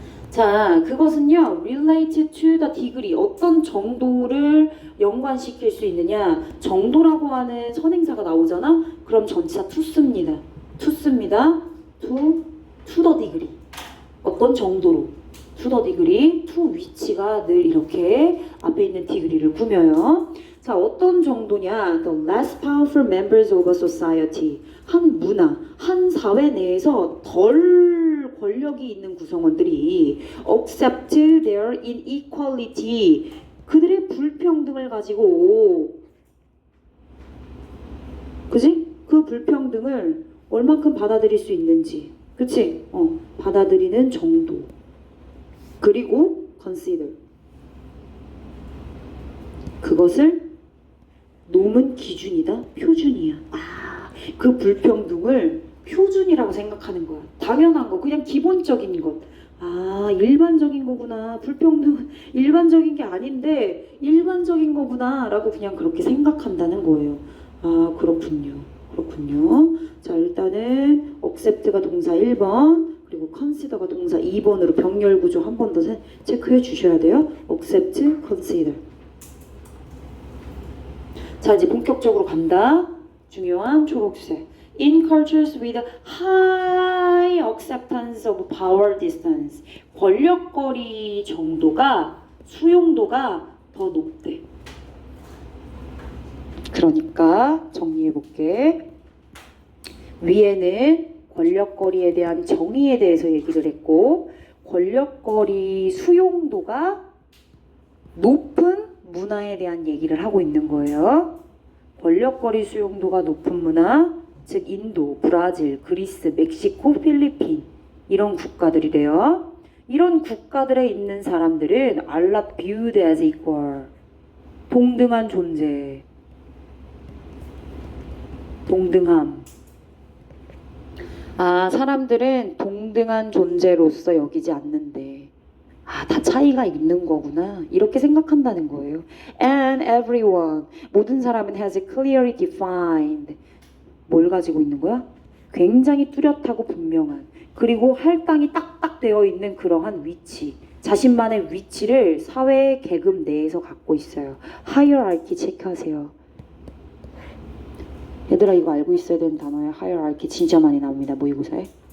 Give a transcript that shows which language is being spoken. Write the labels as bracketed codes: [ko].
[ko] 자, 그것은요, [en] related to the degree, [ko] 어떤 정도를 연관시킬 수 있느냐. 정도라고 하는 선행사가 나오잖아? 그럼 전치사 to 씁니다. to 씁니다. [en] to the degree. [ko] 어떤 정도로. [en] to the degree, [ko] to 위치가 늘 이렇게 앞에 있는 degree를 꾸며요. 자, 어떤 정도냐? [en] The less powerful members of a society. [ko] 한 문화, 한 사회 내에서 덜 권력이 있는 구성원들이 [en] accept their inequality. [ko] 그들의 불평등을 가지고, 그지? 그 불평등을 얼만큼 받아들일 수 있는지. 그치? 받아들이는 정도. 그리고 consider. 그것을 놓은 기준이다, 표준이야. 그 불평등을 표준이라고 생각하는 거야. 당연한 거, 그냥 기본적인 것. 일반적인 거구나. 불평등은 일반적인 게 아닌데 일반적인 거구나 라고 그냥 그렇게 생각한다는 거예요. 그렇군요. 그렇군요. 자, 일단은 accept가 동사 1번, 그리고 consider가 동사 2번으로 병렬 구조 한 번 더 체크해 주셔야 돼요. [en] accept, consider. [ko] 자, 이제 본격적으로 간다. 중요한 초록색. [en] In cultures with high acceptance of power distance. [ko] 권력거리 정도가, 수용도가 더 높대. 그러니까 정리해볼게. 위에는 권력거리에 대한 정의에 대해서 얘기를 했고, 권력거리 수용도가 높은 문화에 대한 얘기를 하고 있는 거예요. 권력거리 수용도가 높은 문화, 즉 인도, 브라질, 그리스, 멕시코, 필리핀 이런 국가들이래요. 이런 국가들에 있는 사람들은 [en] are not viewed as equal. [ko] 동등한 존재. 동등함. 사람들은 동등한 존재로서 여기지 않는데 다 차이가 있는 거구나 이렇게 생각한다는 거예요. [en] And everyone, [ko] 모든 사람은 [en] has clearly defined. [ko] 뭘 가지고 있는 거야? 굉장히 뚜렷하고 분명한, 그리고 할당이 딱딱 되어 있는 그러한 위치, 자신만의 위치를 사회 계급 내에서 갖고 있어요. hierarchy 체크하세요. 얘들아, 이거 알고 있어야 되는 단어예요. hierarchy 진짜 많이 나옵니다, 모의고사에.